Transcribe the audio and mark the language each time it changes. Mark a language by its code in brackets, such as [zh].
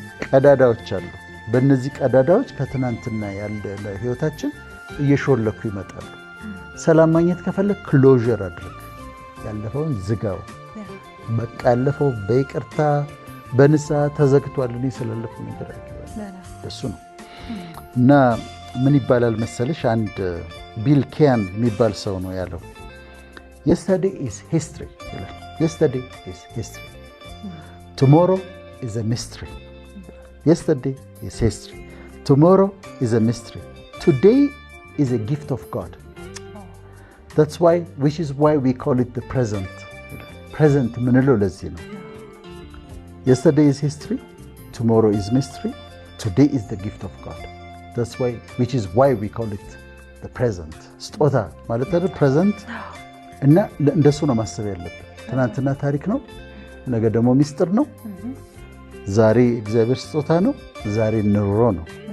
[am] ቀዳዳዎች አሉ። በእነዚህ ቀዳዳዎች ከትናንትና ያለ ህይወታችን እየሾለኩ ይመጣሉ። ሰላም ማግኘት ከፈለግ ክሎዥር አድርግ፣ ያለፈውን ዝጋው። በቃ ያለፈው በይቅርታ በንስሐ ተዘግቷል። እኔ ስላለፈው ነገር እሱ ነው። እና ምን ይባላል መሰለሽ፣ አንድ ቢል ኬያን የሚባል ሰው ነው ያለው፣ [en] yesterday is history [am] ይላል። [en] yesterday is history, tomorrow is a mystery. Yesterday is history, tomorrow is a mystery, today is a gift of God. That's why, which is why we call it the present. Present [am] ምንለው ለዚህ ነው። [en] Yesterday is history, tomorrow is mystery, today is the gift of God. That's why, which is why we call it the present. [am] ስጦታ ማለት አይደል? [en] present [am] እና እንደሱ ነው ማሰብ ያለብን። ትናንትና ታሪክ ነው፣ ነገ ደግሞ ሚስጥር ነው። ዛሬ እግዚአብሔር ስጦታ ነው፣ ዛሬ ኑሮ ነው።